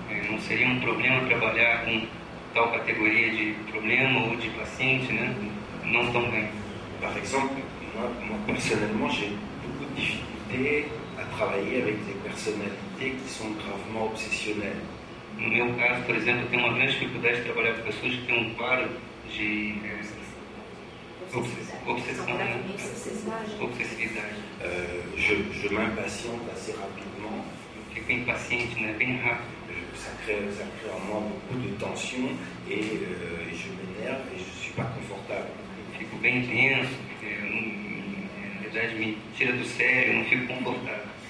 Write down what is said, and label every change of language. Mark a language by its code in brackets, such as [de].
[pt] Não seria um problema trabalhar com tal categoria de problema ou de paciente, né, não tão bem. [fr] Par exemple, moi personnellement, j'ai beaucoup de difficultés à travailler avec des personnalités qui sont gravement obsessionnelles. [pt] No meu caso, por exemplo, eu tenho uma grande dificuldade de trabalhar com pessoas que têm um quadro de obsessão, né? Obsessividade. [fr] Je m'impatiente assez rapidement. [pt] Eu fico impaciente, né, bem rápido. [fr] Ça crée en moi beaucoup de tension et je m'énerve et je ne suis pas confortable. [pt] Eu fico bem tenso, na verdade me tira do sério, eu não fico confortável.